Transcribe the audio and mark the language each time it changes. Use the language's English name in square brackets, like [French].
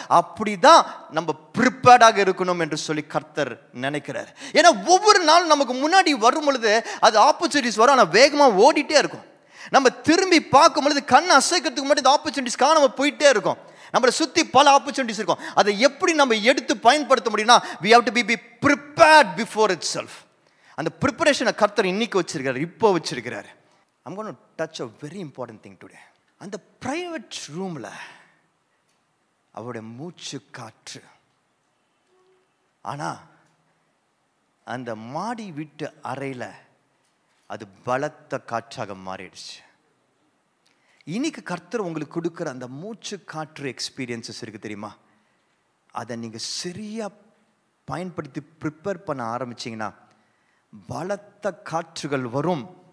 [Tamil] அப்படிதான் நம்ம ப்ரிப்பேர்டாக இருக்கணும் என்று சொல்லி கர்த்தர் நினைக்கிறார். ஏன்னா ஒவ்வொரு நாளும் நமக்கு முன்னாடி வரும் பொழுது அது ஆப்பர்ச்சுனிட்டிஸ் வரும், ஆனால் வேகமாக ஓடிட்டே இருக்கும். நம்ம திரும்பி பார்க்கும் பொழுது கண் அசைக்கிறதுக்கு முன்னாடி இந்த ஆப்பர்ச்சுனிட்டிஸ் காணாம போயிட்டே இருக்கும். நம்மளை சுற்றி பல ஆப்பர்ச்சுனிட்டிஸ் இருக்கும். அதை எப்படி நம்ம எடுத்து பயன்படுத்த முடியும்னா, [English] we have to be prepared before itself. [Tamil] அந்த ப்ரிப்பரேஷனை கர்த்தர் இன்னைக்கு வச்சிருக்காரு, இப்போ வச்சிருக்கிறார். [English] I'm going to touch a very important thing today. [Tamil] அந்த பிரைவேட் ரூமில் அவருடைய மூச்சு காற்று, ஆனால் அந்த மாடி வீட்டு அறையில் அது பலத்த காற்றாக மாறிடுச்சு. இன்னைக்கு கர்த்தர் உங்களுக்கு கொடுக்குற அந்த மூச்சு காற்று எக்ஸ்பீரியன்சஸ் இருக்குது தெரியுமா, அதை நீங்கள் சரியாக பயன்படுத்தி ப்ரிப்பேர் பண்ண ஆரம்பிச்சிங்கன்னா பலத்த காற்றுகள் வரும்.